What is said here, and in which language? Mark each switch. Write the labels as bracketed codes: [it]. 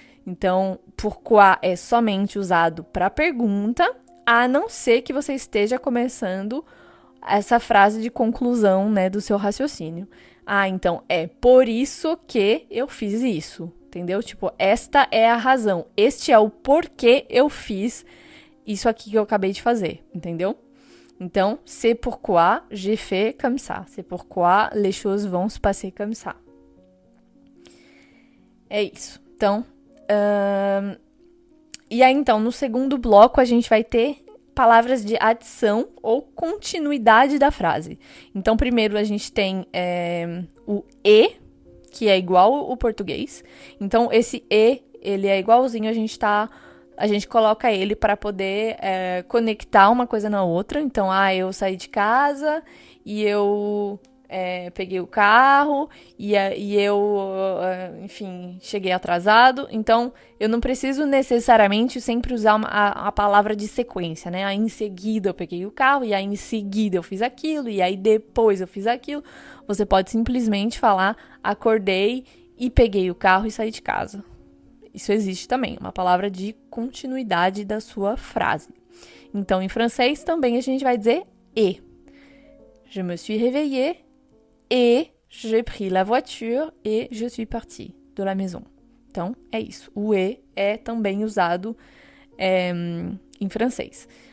[pt] Então, pourquoi é somente usado para pergunta, a não ser que você esteja começando essa frase de conclusão, né, do seu raciocínio. Então, é por isso que eu fiz isso. Entendeu? Tipo, esta é a razão. Este é o porquê eu fiz isso aqui que eu acabei de fazer. Entendeu? [fr] Então, c'est pourquoi j'ai fait comme ça. C'est pourquoi les choses vont se passer comme ça. [pt] É isso. Então, e aí, então, no segundo bloco, a gente vai ter palavras de adição ou continuidade da frase. Então, primeiro a gente tem o e, que é igual o português. Então, esse e, ele é igualzinho, a gente coloca ele para poder conectar uma coisa na outra. Então, eu saí de casa e eu peguei o carro e eu, enfim, cheguei atrasado. Então, eu não preciso necessariamente sempre usar a palavra de sequência, né? Aí, em seguida, eu peguei o carro e aí, em seguida, eu fiz aquilo e aí, depois, eu fiz aquilo. Você pode simplesmente falar, acordei e peguei o carro e saí de casa. Isso existe também, uma palavra de continuidade da sua frase. Então, em francês, também a gente vai dizer et. [fr] Je me suis réveillée et j'ai pris la voiture et je suis partie de la maison. [pt] Então, é isso. O et é também usado em francês.